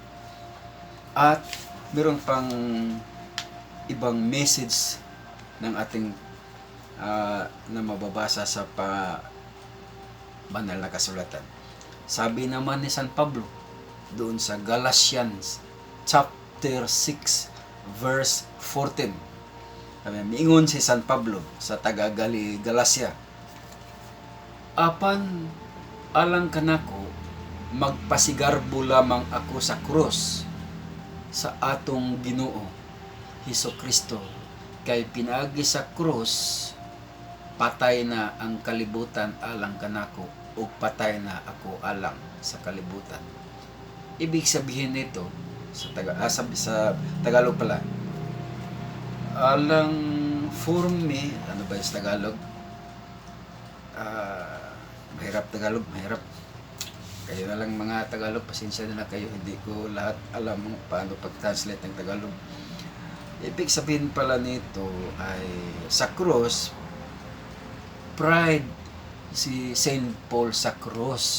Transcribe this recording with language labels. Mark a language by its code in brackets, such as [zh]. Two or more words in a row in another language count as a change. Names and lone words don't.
[tl] At meron pang ibang message ng ating na mababasa sa banal na kasulatan. Sabi naman ni San Pablo doon sa Galatians chapter 6 verse 14. [ceb] Miingon si San Pablo sa taga Galacia, apan alang kanako magpasigarbo lamang ako sa krus sa atong Ginoo Hesukristo, kay pinaagi sa krus patay na ang kalibutan alang kanako ug patay na ako alang sa kalibutan. [tl] Ibig sabihin nito sa Tagalog pala, alang [en] for me, [tl] ano ba yung Tagalog? Mahirap Tagalog, mahirap. Kayo na lang mga Tagalog, pasensya na kayo, hindi ko lahat alam paano pag-translate ng Tagalog. Ibig sabihin pala nito ay sa cross, pride si Saint Paul sa cross.